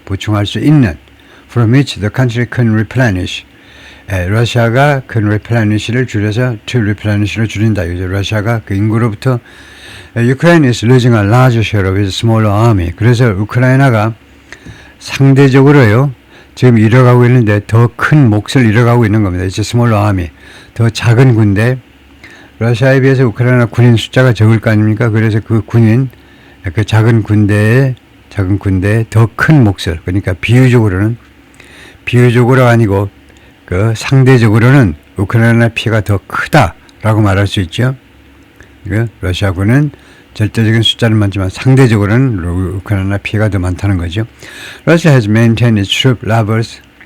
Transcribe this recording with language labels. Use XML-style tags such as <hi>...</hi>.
<ko>보충할 수 있는</ko> <en>from which the country can replenish.</en> <ko>러시아가 그 replenish를 줄여서</ko> <en>to replenish</en> <ko>로 줄인다. 러시아가 그 인구로부터</ko> <en>Ukraine is losing a large share of its smaller army.</en> <ko>그래서 우크라이나가 상대적으로요. 지금 잃어가고 있는데 더 큰 몫을 잃어가고 있는 겁니다.</ko> <en>이제 smaller army.</en> <ko>더 작은 군대. 러시아에 비해서 우크라이나 군인 숫자가 적을 거 아닙니까? 그래서 그 작은 군대에 더 큰 몫을. 그러니까 비유적으로 아니고 상대적으로는 우크라이나 피해가 더 크다라고 말할 수 있죠. 러시아군은 절대적인 숫자는 많지만 상대적으로는 우크라이나 피해가 더 많다는 거죠.</ko> <en>Russia has maintained its troop levels.</en>